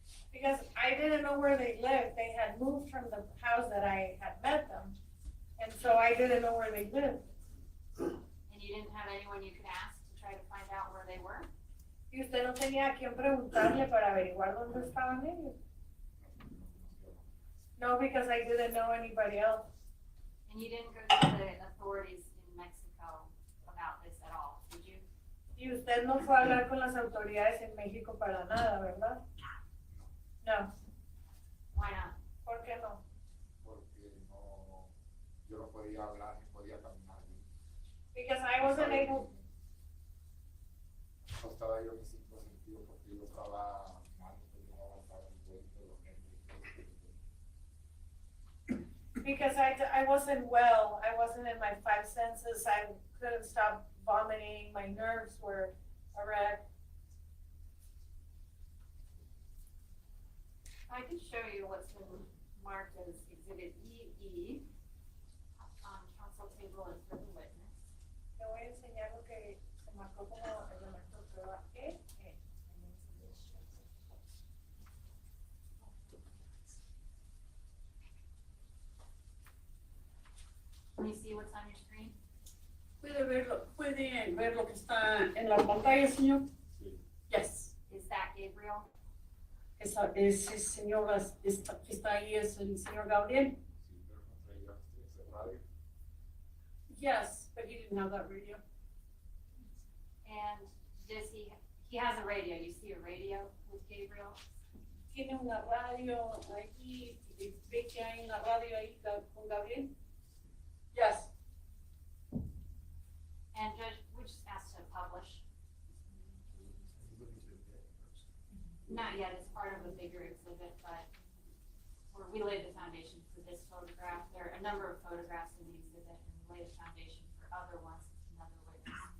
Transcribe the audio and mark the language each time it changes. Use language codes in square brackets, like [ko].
[en] Because I didn't know where they lived. They had moved from the house that I had met them. And so I didn't know where they lived. And you didn't have anyone you could ask to try to find out where they were? [es] Y usted no tenía a quién preguntarle para averiguar dónde estaban ellos. [en] No, because I didn't know anybody else. And you didn't go to the authorities in Mexico about this at all, did you? [es] Y usted no fue a hablar con las autoridades en México para nada, ¿verdad? No. [en] Why not? [es] ¿Por qué no? Porque no, yo no podía hablar ni podía caminar bien. [en] Because I wasn't able. [es] No estaba yo en mis cinco sentidos porque yo estaba mal, porque yo no aguantaba ni podía los nervios y todo eso. [en] Because I wasn't well. I wasn't in my five senses. I couldn't stop vomiting. My nerves were a wreck. I can show you what's been marked as Exhibit EE on council table and for the witness. [es] Le voy a enseñar lo que se marcó como elemento de prueba E. [en] Can you see what's on your screen? [es] ¿Puede ver lo que está en la pantalla, señor? Sí. [en] Yes. Is that Gabriel? [es] Ese señor que está ahí es el señor Gabriel? Sí, pero no traía ese radio. [en] Yes, but he didn't have that radio. And does he has a radio, you see a radio with Gabriel? [es] ¿Tiene una radio ahí? ¿Ve que hay una radio ahí con Gabriel? [en] Yes. And Judge, we just asked to publish. Not yet, it's part of a bigger exhibit, but we laid the foundation for this photograph. There are a number of photographs in the exhibit, and we laid a foundation for other ones, another witness.